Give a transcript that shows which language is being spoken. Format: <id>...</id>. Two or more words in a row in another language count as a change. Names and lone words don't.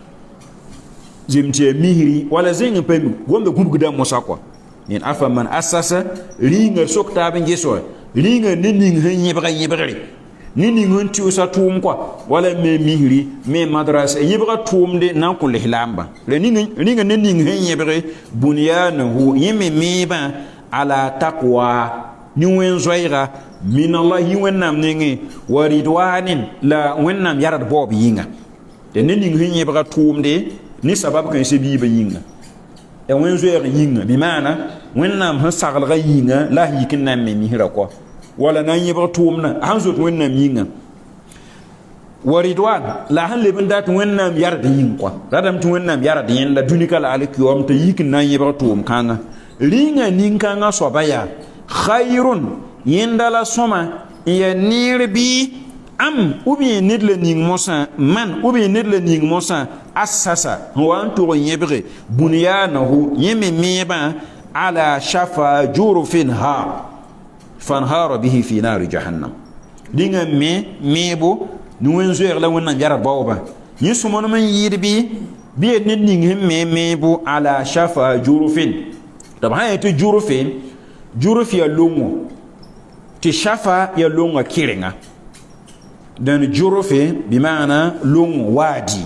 <mos>zem tɩ yaa misri wala zẽng n pa mi gomda gũbgda mosa kɔa nen afaman asasa rĩnga sok taab n ges wa rĩnga ned ning sẽn yẽbga yẽbgre ne ning sẽn tɩʋsa tʋʋm kɔa wala me misri me madras yẽbga tʋʋmde na n kõ lislaambã la rĩnga ned ning sẽn yẽbge bunyaanahu yẽ me meebã</mos> <ar>على تقوى</ar> <mos>ni wẽn zoɛɛga</mos> <ar>من الله</ar> <mos>yi wẽnnaam nengẽ</mos> <ar>ورضوان</ar> <mos>la wẽnnaam yarad baoob yĩnga tɩ ne ning sẽn yẽbga tʋʋmde ne sabab kãe se biibã yĩnga ya wẽn zoɛɛg yĩnga bɩ maana wẽnnaam sẽn saglga yĩnga la a yik n na n me misrã kɔ wala na n yẽbg tʋʋmdã a sãn zot wẽnnaam yĩnga</mos> <ar>ورضوان</ar> <mos>la sẽn leb n dat wẽnnaam yard yĩng kɔ radame tɩ wẽnnaam yarad yẽnda dũnika la alkiyoam t'a yik n na n yẽbg tʋʋm kãngã rĩnga nin-kãngã soaba yaa khayrun yẽnda la sõma n ya neer bɩ am b yẽ ned la ning mosã man b yẽ ned la ning mosã asasa n wa n tʋg n yẽbge bunyaanahu yẽ me meebã</mos> <ar>على شفا جرف هار فانهار به في نار جهنم</ar> <mos>rĩnga me meebo ne wẽn zoɛɛg la wẽnnaam yarad baoobã yẽ sõmdem n yɩɩd bɩ yaa ned ning sẽn me meebo</mos> <ar>على شفا جرف</ar> <mos>tɩ b sã n yetɩ juruf ya longo tɩ shafa ya longa kɩrenga dãn jurufe bɩ maana longo waadi</mos>